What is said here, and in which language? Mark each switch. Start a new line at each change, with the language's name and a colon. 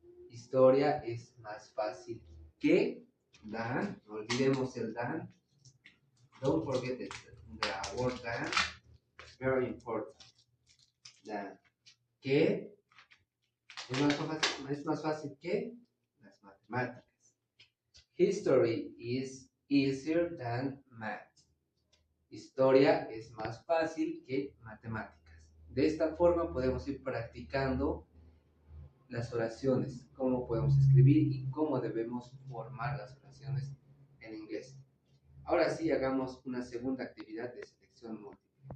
Spanish: Historia es más fácil que than. No olvidemos el than.
English: Don't forget the word than. It's very important. Than.
Spanish: Que es más fácil que las matemáticas.
English: History is easier than math.
Spanish: Historia es más fácil que matemáticas. De esta forma podemos ir practicando las oraciones, cómo podemos escribir y cómo debemos formar las oraciones en inglés. Ahora sí, hagamos una segunda actividad de selección múltiple.